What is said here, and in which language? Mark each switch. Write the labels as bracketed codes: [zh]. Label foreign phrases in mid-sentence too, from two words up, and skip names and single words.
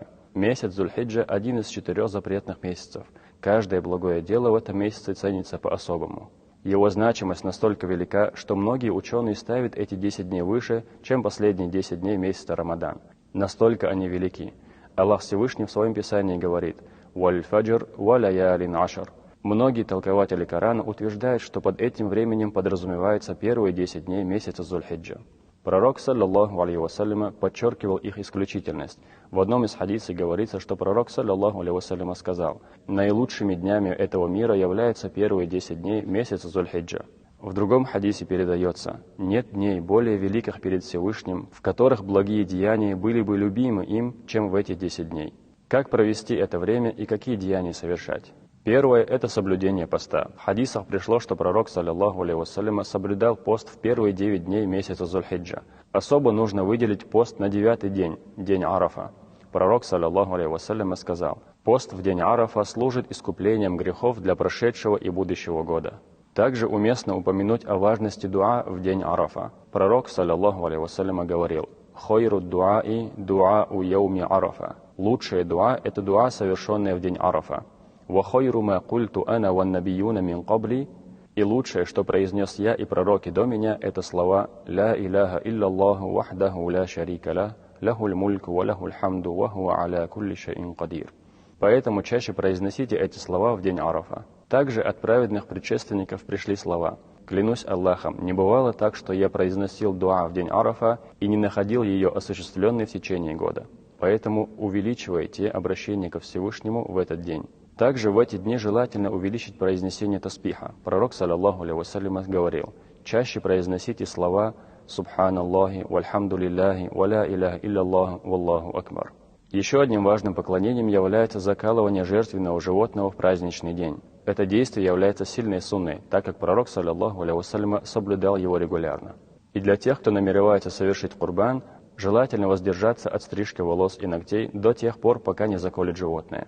[ru] Месяц Зуль-Хиджа – один из 4 запретных месяцев. Каждое благое дело в этом месяце ценится по-особому. Его значимость настолько велика, что многие ученые ставят эти 10 дней выше, чем последние 10 дней месяца Рамадан. Настолько они велики. Аллах Всевышний в своем Писании говорит [ar] «والفجر وليال عشر». [ru] Многие толкователи Корана утверждают, что под этим временем подразумевается первые 10 дней месяца Зуль-Хиджа. [ar] Пророк, صلى الله عليه وسلم, [ru] подчеркивал их исключительность. В одном из хадисов говорится, что пророк, [ar] صلى الله عليه وسلم, [ru] сказал: «Наилучшими днями этого мира являются первые 10 дней месяца Зуль-Хиджа». В другом хадисе передается: «Нет дней более великих перед Всевышним, в которых благие деяния были бы любимы им, чем в эти 10 дней». Как провести это время и какие деяния совершать? Первое – это соблюдение поста. В хадисах пришло, что пророк, [ar] صلى الله عليه وسلم, [ru] соблюдал пост в первые 9 дней месяца Зуль-Хиджа. Особо нужно выделить пост на 9-й день, день Арафа. [ar] Пророк, صلى الله عليه وسلم, [ru] сказал: «Пост в день Арафа служит искуплением грехов для прошедшего и будущего года». Также уместно упомянуть о важности дуа в день Арафа. [ar] Пророк, صلى الله عليه وسلم, говорил: «خير الدعاء دعاء يوم عرفة». [ru] Лучшее дуа – это дуа, совершенное в день Арафа. [ar] «وخير ما قلت أنا والنبيون من قبلي». [ru] И лучшее, что произнес я и пророки до меня, это слова [ar] «لا إله إلا الله وحده لا شريك له له الملك وله الحمد وهو على كل شيء قدير». [ru] Поэтому чаще произносите эти слова в день Арафа. Также от праведных предшественников пришли слова: «Клянусь Аллахом, не бывало так, что я произносил дуа в день Арафа и не находил ее осуществленной в течение года». Поэтому увеличивайте обращение ко Всевышнему в этот день. Также в эти дни желательно увеличить произнесение таспиха. [ar] Пророк, صلى الله عليه وسلم, говорил: [ru] чаще произносите слова [ar] «سبحان الله والحمد لله ولا إله إلا الله والله أكبر». [ru] Еще одним важным поклонением является закалывание жертвенного животного в праздничный день. Это действие является сильной сунной, так как пророк, [ar] صلى الله عليه وسلم, [ru] соблюдал его регулярно. И для тех, кто намеревается совершить курбан, желательно воздержаться от стрижки волос и ногтей до тех пор, пока не заколет животное.